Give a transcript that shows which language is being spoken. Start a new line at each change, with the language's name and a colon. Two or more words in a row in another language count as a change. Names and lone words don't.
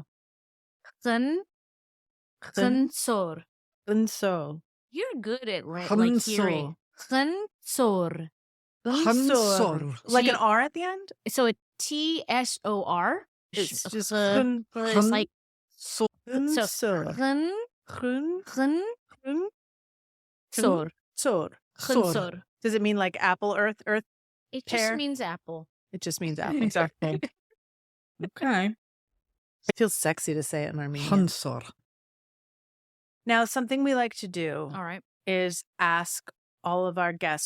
Armenian: Khn. Khnsor. Unso.
English: You're good at like
Armenian: Khnsor.
English: hearing. Khnsor.
Armenian: Khnsor.
English: Like So an R at the end? So a TSOR. It's just It's like So
Armenian: Unso. khn. Khun. Khn. Khun. Sor. Sor. Khnsor.
English: Does it mean like apple, earth? It Pear. just means apple. It just means apple. exactly. Okay. It feels sexy to say it in Armenian.
Armenian: Khnsor.
English: Now, something we like to do All right. is ask all of our guests.